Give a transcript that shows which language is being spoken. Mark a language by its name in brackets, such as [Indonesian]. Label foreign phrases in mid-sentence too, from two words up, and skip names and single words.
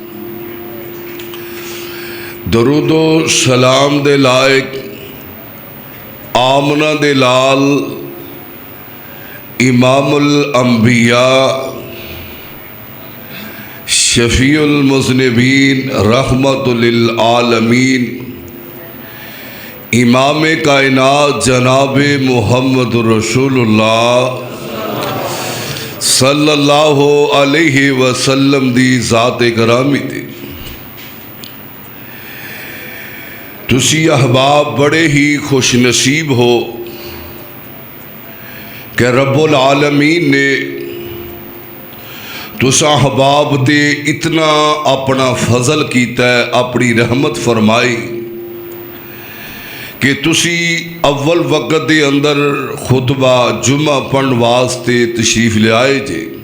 [Punjabi] درود و سلام دے لائق آمنہ دے لال [Arabic] إمام الأنبياء شفيع المذنبين رحمة للعالمين إمام كائنات جناب محمد رسول الله صلى الله عليه وسلم [Punjabi] دی ذات کرامی تے تسی احباب بڑے ہی خوش نصیب ہو کہ رب العالمین نے تسا احباب تے اینا اپنا فضل کیتا ہے، اپنی رحمت فرمائی کہ تسی اول وقت دے اندر خطبہ جمعہ پڑھن واسطے تشریف لے آئے جے.